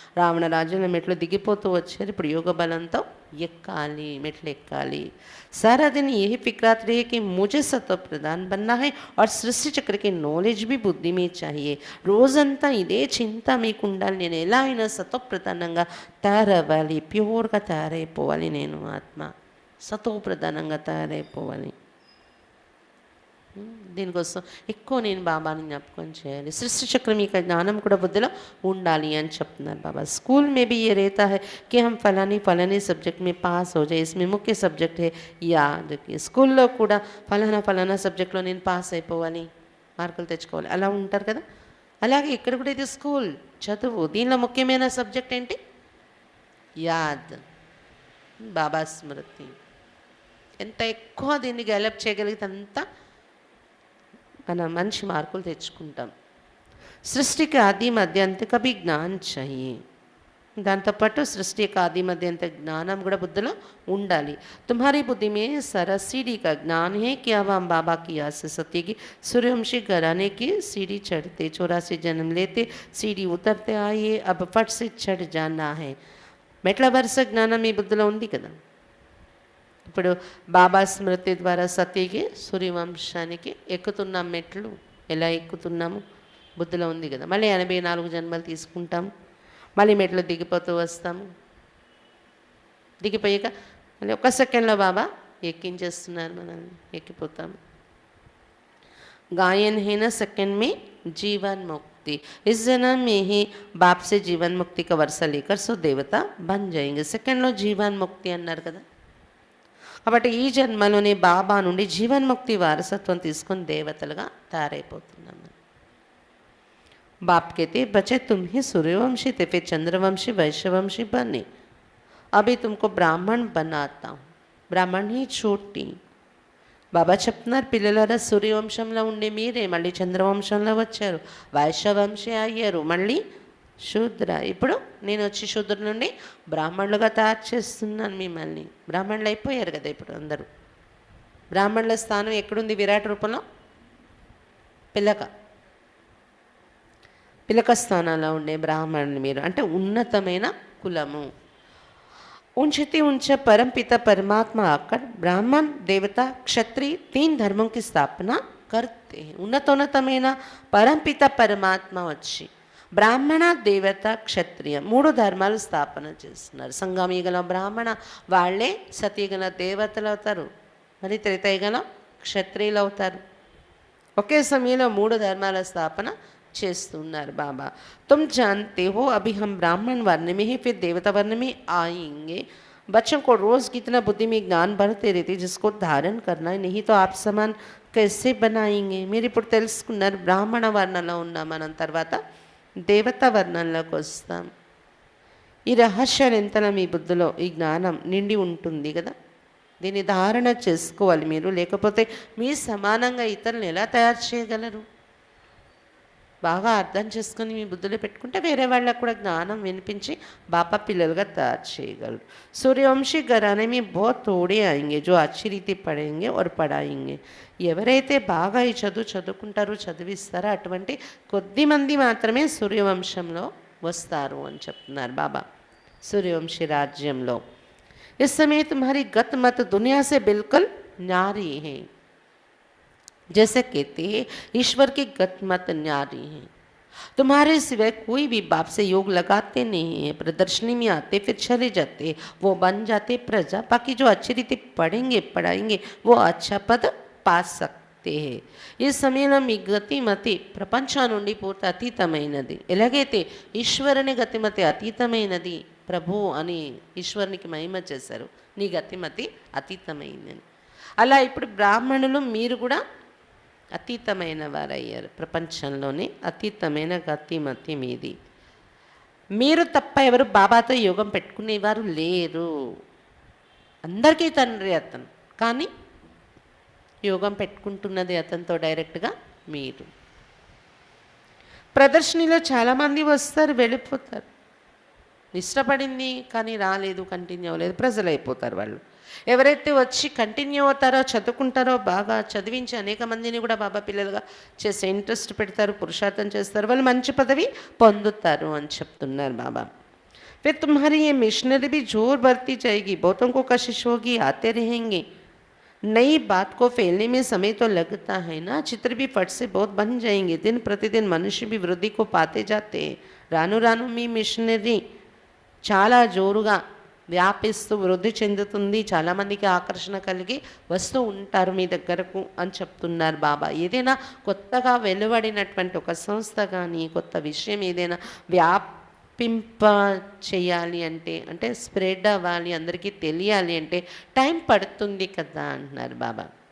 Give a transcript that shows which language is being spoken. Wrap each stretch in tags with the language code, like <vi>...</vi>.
<te>రావణ రాజ్యంలో మెట్లు దిగిపోతూ వచ్చారు, ఇప్పుడు యోగ బలంతో ఎక్కాలి, మెట్లు ఎక్కాలి.</te> <hi>सारा दिन यही फिक्रात रहे कि मुझे सत्व प्रधान बनना है और सृष्टि चक्र की नॉलेज भी बुद्धि में चाहिए.</hi> <te>రోజంతా ఇదే చింత మీకు ఉండాలి, నేను ఎలా అయినా సత్వ ప్రధానంగా తయారవ్వాలి, ప్యూర్గా తయారైపోవాలి, నేను ఆత్మ సత్వ ప్రధానంగా తయారైపోవాలి. దీనికోసం ఎక్కువ నేను బాబాని జ్ఞాపకం చేయాలి. సృష్టి చక్రం యొక్క జ్ఞానం కూడా బుద్ధిలో ఉండాలి అని చెప్తున్నారు బాబా.</te> <hi>स्कूल में भी ये रहता है कि हम फलानी सब्जेक्ट में पास हो जाए, इसमें मुख्य सब्जेक्ट है याद की.</hi> <te>స్కూల్లో కూడా ఫలానా సబ్జెక్ట్లో నేను పాస్ అయిపోవాలి, మార్కులు తెచ్చుకోవాలి, అలా ఉంటారు కదా. అలాగే ఇక్కడ కూడా ఇది స్కూల్ చదువు, దీనిలో ముఖ్యమైన సబ్జెక్ట్ ఏంటి? యాద్, బాబా స్మృతి. ఎంత ఎక్కువ దీన్ని డెవలప్ చేయగలిగితే అంత మనం మంచి మార్కులు తెచ్చుకుంటాం.</te> <hi>సృష్టికి ఆది మధ్యాంత కభీ జ్ఞాన్ చాహియే.</hi> <te>దాంతోపాటు సృష్టి యొక్క ఆది మధ్యాంత జ్ఞానం కూడా బుద్ధిలో ఉండాలి.</te> <hi>తుమ్హారీ బుద్ధి మే सारा सीढ़ी का ज्ञान है कि अब हम बाबा की याद से सत्य की सूर्यवंशी घराने की सीढ़ी चढ़ते, 84 जन्म लेते, सीढ़ी उतरते आइए, अब फट से चढ़ जाना है.</hi> <te>మెట్ల వరుస జ్ఞానం మీ బుద్ధిలో ఉంది కదా. ఇప్పుడు బాబా స్మృతి ద్వారా సతీకి సూర్యవంశానికి ఎక్కుతున్నాం. మెట్లు ఎలా ఎక్కుతున్నాము బుద్ధిలో ఉంది కదా. మళ్ళీ 84 జన్మలు తీసుకుంటాము, మళ్ళీ మెట్లు దిగిపోతూ వస్తాము. దిగిపోయాక మళ్ళీ ఒక్క సెకండ్లో బాబా ఎక్కించేస్తున్నారు, మనల్ని ఎక్కిపోతాం.</te> <hi>गायन है ना सेकंड में जीवन मुक्ति, इस जन्म में ही बाप से जीवन मुक्ति का वर्षा लेकर सो देवता बन जाएंगे.</hi> <te>సెకండ్లో జీవన్ ముక్తి అన్నారు కదా, కాబట్టి ఈ జన్మలోనే బాబా నుండి జీవన్ముక్తి వారసత్వం తీసుకొని దేవతలుగా తయారైపోతున్నాం.</te> <hi>बाप कहते बच्चे तुम ही सूर्यवंशी थे, फिर चंद्रवंशी वैश्यवंशी बने, अभी तुमको ब्राह्मण बनाता हूँ. బ్రాహ్మణ్ ही छोटी.</hi> <te>బాబా చెప్తున్నారు, పిల్లలారా సూర్యవంశంలో ఉండే మీరే మళ్ళీ చంద్రవంశంలో వచ్చారు, వైశ్యవంశీ అయ్యారు, మళ్ళీ శూద్ర. ఇప్పుడు నేను వచ్చి శూద్రుల నుండి బ్రాహ్మణులుగా తయారు చేస్తున్నాను మిమ్మల్ని. బ్రాహ్మణులు అయిపోయారు కదా ఇప్పుడు అందరూ. బ్రాహ్మణుల స్థానం ఎక్కడుంది? విరాట్ రూపంలో పిలక స్థానంలో ఉండే బ్రాహ్మణులు మీరు, అంటే ఉన్నతమైన కులము.</te> <hi>ऊंचते ऊंचा परम पिता परमात्मा आकर ब्राह्मण देवता क्षत्रिय 3 धर्मों की स्थापना करते हैं.</hi> <te>ఉన్నతమైన పరంపిత పరమాత్మ వచ్చి బ్రాహ్మణ దేవత క్షత్రియ 3 ధర్మాలు స్థాపన చేస్తున్నారు. సంగమయుగంలో బ్రాహ్మణ వాళ్ళే సతయుగంలో దేవతలు అవుతారు, మరి త్రేతాయుగంలో క్షత్రియులు అవుతారు. ఒకే సమయంలో 3 ధర్మాల స్థాపన చేస్తున్నారు బాబా.</te> <hi>तुम जानते हो अभी हम ब्राह्मण वर्ण में ही फिर देवता वर्ण में आएंगे. बच्चों को रोज़ कितना बुद्धि में ज्ञान बढ़ते रहते, जिसको धारण करना है, नहीं तो आप समान कैसे बनाएंगे.</hi> <te>మీరు ఇప్పుడు తెలుసుకున్నారు, బ్రాహ్మణ వర్ణంలో ఉన్నాం, మనం తర్వాత దేవతా వర్ణంలోకి వస్తాం. ఈ రహస్యాలు ఎంతలా మీ బుద్ధిలో ఈ జ్ఞానం నిండి ఉంటుంది కదా, దీన్ని ధారణ చేసుకోవాలి మీరు. లేకపోతే మీ సమానంగా ఇతరులను ఎలా తయారు చేయగలరు? బాగా అర్థం చేసుకొని మీ బుద్ధిలో పెట్టుకుంటే వేరే వాళ్ళకు కూడా జ్ఞానం వినిపించి బాబా పిల్లలుగా తయారు చేయగలరు.</te> <hi>సూర్యవంశీ घराने में बहुत थोड़े आएंगे जो अच्छी रीति पढ़ेंगे और पढ़ाएंगे.</hi> <te>ఎవరైతే బాగా ఈ చదువుకుంటారో చదివిస్తారో అటువంటి కొద్ది మంది మాత్రమే సూర్యవంశంలో వస్తారు అని చెప్తున్నారు బాబా. సూర్యవంశీ రాజ్యంలో</te> <hi>इस समय तुम्हारी गत मत दुनिया से बिल्कुल न्यारी है. जैसे कहते हैं ईश्वर की गत मत न्यारी है. तुम्हारे सिवाय कोई भी बाप से योग लगाते नहीं है. प्रदर्शनी में आते फिर चले जाते, वो बन जाते प्रजा. बाकी जो अच्छी रीति पढ़ेंगे पढ़ाएंगे वो अच्छा पद पा सकते हैं.</hi> <te>ఈ సమయంలో మీ గతిమతి ప్రపంచం నుండి పూర్తి అతీతమైనది. ఎలాగైతే ఈశ్వరుని గతిమతి అతీతమైనది, ప్రభు అని ఈశ్వరునికి మహిమ చేశారు, నీ గతిమతి అతీతమైనది. అలా ఇప్పుడు బ్రాహ్మణులు మీరు కూడా అతీతమైన వారయ్యారు. ప్రపంచంలోనే అతీతమైన గతిమతి మీది. మీరు తప్ప ఎవరు బాబాతో యోగం పెట్టుకునేవారు లేరు. అందరికీ తండ్రి అతను, కానీ యోగం పెట్టుకుంటున్నది అతనితో డైరెక్ట్గా మీరు. ప్రదర్శనలో చాలామంది వస్తారు, వెళ్ళిపోతారు. ఇష్టపడింది కానీ రాలేదు, కంటిన్యూ అవ్వలేదు, ప్రజలు అయిపోతారు వాళ్ళు. ఎవరైతే వచ్చి కంటిన్యూ అవుతారో, చదువుకుంటారో, బాగా చదివించి అనేక మందిని కూడా బాబా పిల్లలుగా చేసే ఇంట్రెస్ట్ పెడతారు, పురుషార్థం చేస్తారు, వాళ్ళు మంచి పదవి పొందుతారు అని చెప్తున్నారు బాబా.</te> <hi>फिर तुम्हारी ये मिशनरी भी जोर बढ़ती जाएगी, बहुतों को कशिश होगी, आते रहेंगे. नई बात को फैलने में समय तो लगता है ना. चित्र भी फट से बहुत बन जाएंगे. दिन प्रतिदिन मनुष्य भी वृद्धि को पाते जाते हैं.</hi> <te>రాను రాను మీ మిషనరీ చాలా జోరుగా వ్యాపిస్తూ వృద్ధి చెందుతుంది, చాలామందికి ఆకర్షణ కలిగి వస్తూ ఉంటారు మీ దగ్గరకు అని చెప్తున్నారు బాబా. ఏదైనా కొత్తగా వెలువడినటువంటి ఒక సంస్థ కానీ కొత్త విషయం ఏదైనా వ్యాపింప చేయాలి అంటే స్ప్రెడ్ అవ్వాలి, అందరికీ తెలియాలి అంటే టైం పడుతుంది కదా అంటున్నారు బాబా.</te>